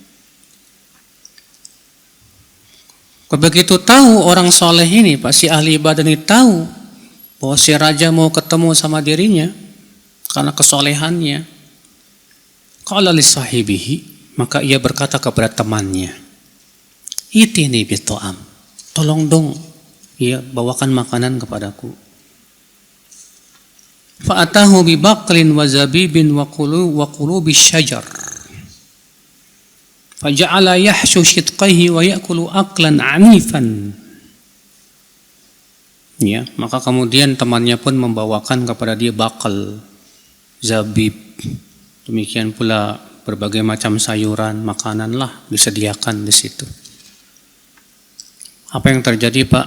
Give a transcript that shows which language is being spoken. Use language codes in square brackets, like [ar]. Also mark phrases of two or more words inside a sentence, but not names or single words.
[id] Begitu tahu orang soleh ini, Pak, si ahli ibadah ini tahu bahwa si raja mau ketemu sama dirinya karena kesolehannya. [ar] قال لصاحبه, [id] maka ia berkata kepada temannya, [ar] ائتني بطعام, [id] tolong dong, ya bawakan makanan kepadaku. [ar] فأتاه ببقل وزبيب وقلوب شجر. فجعل يحشو شدقيه ويأكل أكلا عنيفا. [id] Ya, maka kemudian temannya pun membawakan kepada dia bakal, zabib, demikian pula berbagai macam sayuran, makananlah disediakan di situ. Apa yang terjadi, Pak?